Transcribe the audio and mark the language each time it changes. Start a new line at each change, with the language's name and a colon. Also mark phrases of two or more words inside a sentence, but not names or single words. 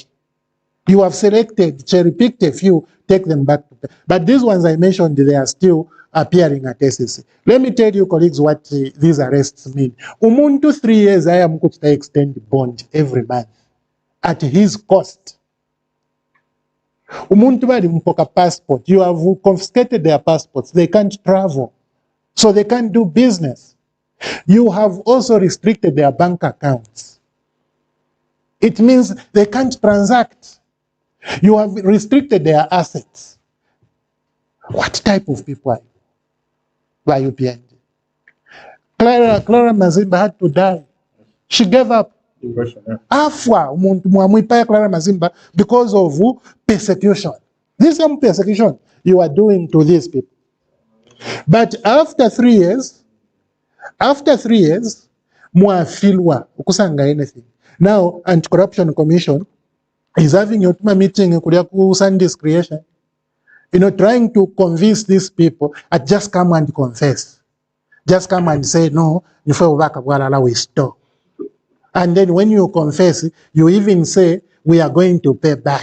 English: You have selected, cherry-picked a few, take them back. But these ones I mentioned, they are still appearing at SEC. Let me tell you, colleagues, what these arrests mean. Umuntu 3 years, I am going to extend bond every month at his cost.
Bemba: Umuntu bali mpoka passport.
English: You have confiscated their passports. They can't travel. So they can't do business. You have also restricted their bank accounts. It means they can't transact. You have restricted their assets. What type of people are you? By UPND? Clara Mazimba had to die. She gave up.
Bemba: Afwa mwamwipa
English: Clara Mazimba because of persecution. This same persecution you are doing to these people. But after 3 years,
Bemba: mwafilwa ukusanga anything.
English: Now, Anti-Corruption Commission is having a meeting in Sunday's creation, trying to convince these people at just come and confess. Just come and say, no, we stop. And then when you confess, you even say, we are going to pay back.